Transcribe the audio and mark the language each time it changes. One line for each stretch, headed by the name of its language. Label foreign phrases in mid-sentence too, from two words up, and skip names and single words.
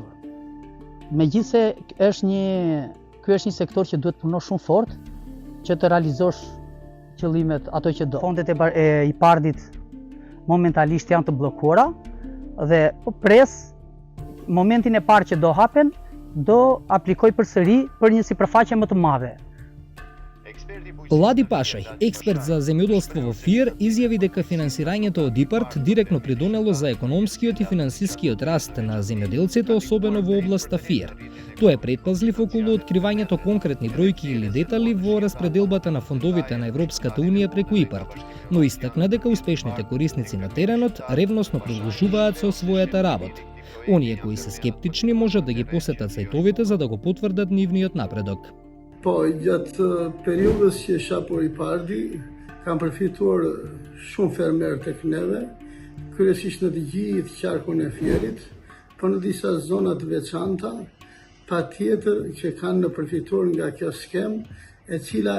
Albanian: Megjithse ky është një sektor që duhet punosh shumë fort që të realizosh qëllimet ato që do. Fondet e IPARD-it momentalisht janë të bllokuara dhe po pres momentin e parë që do hapen, do aplikoj përsëri për një sipërfaqe më të madhe.
Macedonian: Лади Пашај, експерт за земјоделство во ФИР, изјави дека финансирањето од ИПАРД директно придонело за економскиот и финансискиот раст на земјоделците, особено во областа ФИР. Тој е предпазлив околу откривањето конкретни бројки или детали во распределбата на фондовите на Европската Унија преку ИПАРД, но истакна дека успешните корисници на теренот ревносно продолжуваат со својата работа. Оние кои се скептични можат да ги посетат сајтовите за да го потврдат нивниот напредок.
Albanian: Po, gjatë periudhës që isha për IPARD-i, kam përfituar shumë fermerë tek neve, kryesisht në të gjithë qarkun e Fierit, por në disa zona të veçanta, patjetër që kanë përfituar nga kjo skem, e cila